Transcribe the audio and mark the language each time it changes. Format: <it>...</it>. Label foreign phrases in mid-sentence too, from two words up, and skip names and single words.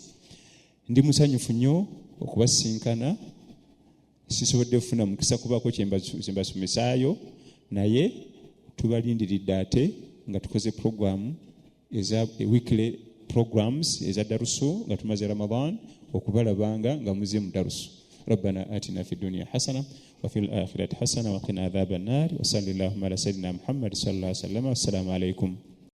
<lg>Ndi musanyufu nnyo okubasinkana, sisobodde kufuna mukisa kubaako kyembasomesaayo naye tubalindiridde ate nga tukoze programu eza</lg> <en>weekly programs</en> <lg>eza darusu nga tumaze Ramadan okubalabanga nga muze mu darusu.</lg> <ar>ربنا آتنا في الدنيا حسنة وفي الآخرة حسنة وقنا عذاب النار وصلى اللهم على سيدنا محمد صلى الله عليه وسلم. والسلام عليكم.</ar>